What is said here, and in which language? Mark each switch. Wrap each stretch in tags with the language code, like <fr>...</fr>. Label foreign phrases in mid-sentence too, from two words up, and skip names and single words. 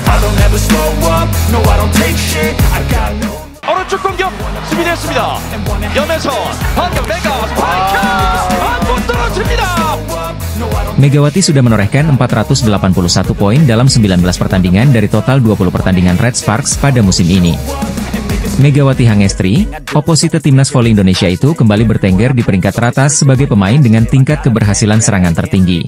<en>don't ever slow up, no I don't take shit, I got no.</en> <ko>오른쪽 공격 수비됐습니다. 염혜선 방금 메가 스파이크 한번 떨어집니다.</ko> <id>Megawati sudah menorehkan 481 poin dalam 19 pertandingan dari total 20 pertandingan Red Sparks pada musim ini. Megawati Hangestri, oposite timnas voli Indonesia itu kembali bertengger di peringkat teratas sebagai pemain dengan tingkat keberhasilan serangan tertinggi.</id>